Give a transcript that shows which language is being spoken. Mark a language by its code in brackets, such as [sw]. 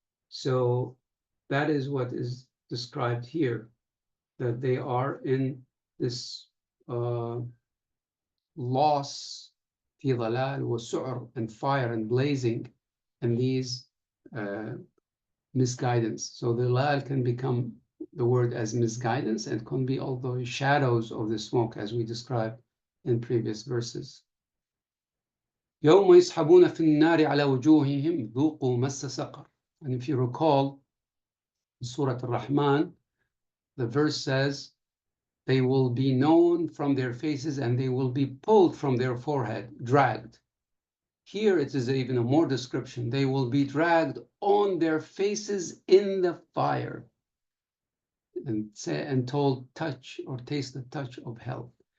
[en] So that is what is described here, that they are in this loss, [ar] في ظلال وسعر, [en] and fire and blazing, and these misguidance. So the lal can become the word as misguidance, and can be all those shadows of the smoke, as we described in previous verses. [ar] يوم يسحبون في النار على وجوههم ذوقوا مس سقر. [en] And if you recall, in Surah Ar-Rahman, the verse says, they will be known from their faces and they will be pulled from their forehead, dragged. Here it is even a more description. They will be dragged on their faces in the fire and told, touch or taste the touch of hell.